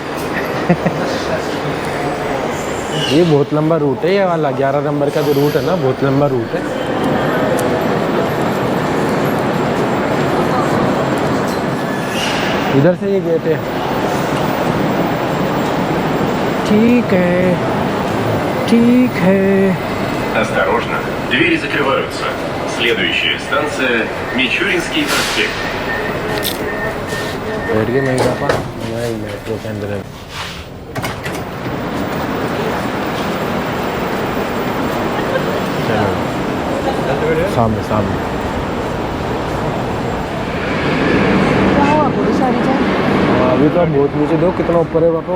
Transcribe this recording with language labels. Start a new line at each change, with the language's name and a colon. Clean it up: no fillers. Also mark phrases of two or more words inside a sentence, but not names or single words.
Hindi: ये बहुत लंबा रूट है ये वाला, 11 नंबर का जो रूट है ना, बहुत लंबा रूट है। इधर से ये गेट है। ठीक है, ठीक है।
Russian: Осторожно, двери закрываются. Следующая станция Мичуринский проспект.
Hindi: बैठ गए मेरे पापा, मैं मेट्रो के अंदर है। सामने सामने अभी तो बहुत नीचे, दो कितना ऊपर है पापा।